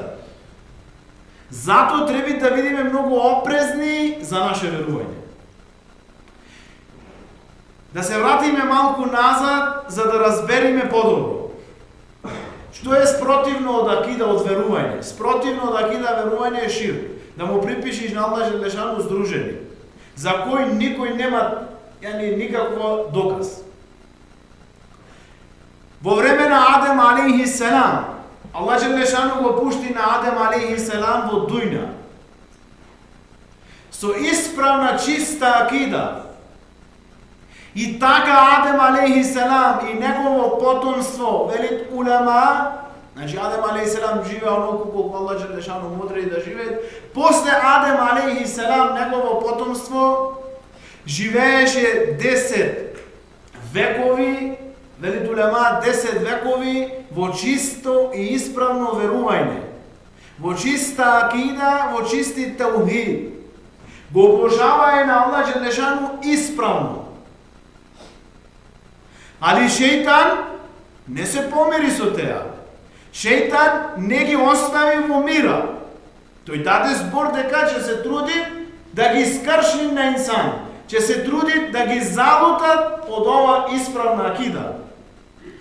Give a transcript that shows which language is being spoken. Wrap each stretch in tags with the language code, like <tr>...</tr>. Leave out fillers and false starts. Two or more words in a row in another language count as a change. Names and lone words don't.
<mk>Зато треба да бидеме многу опрезни за наше верување. Да се вратиме малку назад за да разбериме подобро. Што е спротивно од акида, од верување? Спротивно од акида верување е ширк. Да му припишиш на</mk> <ar>الله جل شأنه</ar> <mk>здружени, за кој никој нема никакво доказ. Во време на Адем</mk> <ar>عليه السلام, الله جل شأنه</ar> <mk>го пушти на Адем</mk> <ar>عليه السلام</ar> <mk>во дуња. Со исправна чиста акида. И така Адем</mk> <ar>عليه السلام</ar> <mk>и негово потомство, велит улема, значи Адем</mk> <ar>عليه السلام</ar> <mk>живеа оноку колку</mk> <ar>الله جل شأنه</ar> <mk>му одреди да живеат. После Адем</mk> <ar>عليه السلام,</ar> <mk>негово потомство, живееше 10 векови, велит улема 10 векови во чисто и исправно верување, во чиста акида, во чисти таухид. Го обожаваe на</mk> <ar>الله جل شأنه</ar> <mk>исправно. Али шејтан не се помири со теа. Шејтан не ги остави во мира. Тој даде збор дека ќе се труди да ги скрши на инсан. Ќе се труди да ги залутат од ова исправна акида.</mk>